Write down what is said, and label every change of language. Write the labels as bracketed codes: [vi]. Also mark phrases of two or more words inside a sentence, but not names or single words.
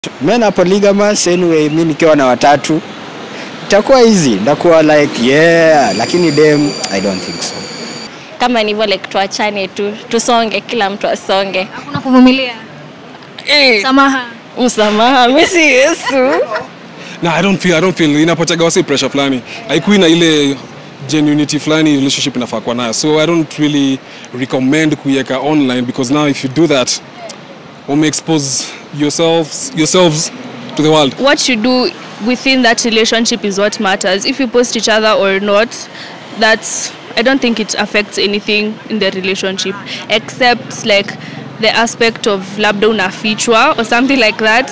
[en] Men are polygamous anyway, [sw] mimi nikiwa na watatu itakuwa easy, ndakuwa [en] like yeah, [sw] lakini dem [en] I don't think so. [sw] Kama ni like tuachane tu, tusonge, kila mtu asonge. Hakuna kuvumilia. Samaha. Msamaha, mimi si Yesu. [en] No, I don't feel [sw] inapotaga wasi pressure flani. Haikuwi na ile genuinity flani relationship inafaa kuwa nayo. [en] So I don't really recommend kuiweka online because now if you do that, you expose yourselves to the world. What you do within that relationship is what matters. If you post each other or not, I don't think it affects anything in the relationship except like the aspect of [sw] labda unafichwa [en] or something like that.